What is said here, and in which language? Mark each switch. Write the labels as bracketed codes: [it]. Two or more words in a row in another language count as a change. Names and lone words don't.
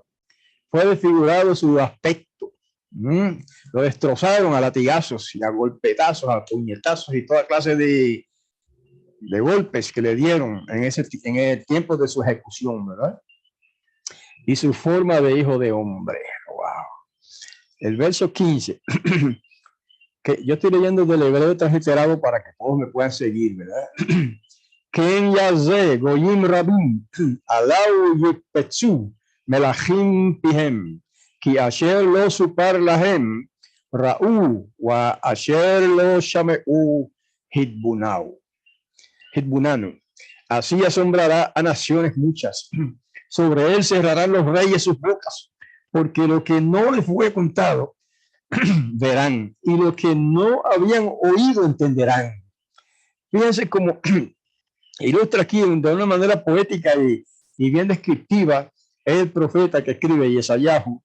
[es] Fue desfigurado su aspecto. Lo destrozaron a latigazos y a golpetazos, a puñetazos y toda clase de golpes que le dieron en el tiempo de su ejecución, ¿verdad? Y su forma de hijo de hombre. Wow. El verso 15, que yo estoy leyendo del hebreo transliterado para que todos me puedan seguir, ¿verdad? [he] כן יזה, גוים רבים, עליו יקפצו, מלכים פיהם, כי אשר לא סופר להם, ראו, ואשר לא שמעו התבוננו. Hitbunanu. [es] Así asombrará a naciones muchas. Sobre él cerrarán los reyes sus bocas, porque lo que no les fue contado verán, y lo que no habían oído entenderán. Fíjense cómo ilustra aquí de una manera poética y bien descriptiva el profeta que escribe Yesayahu.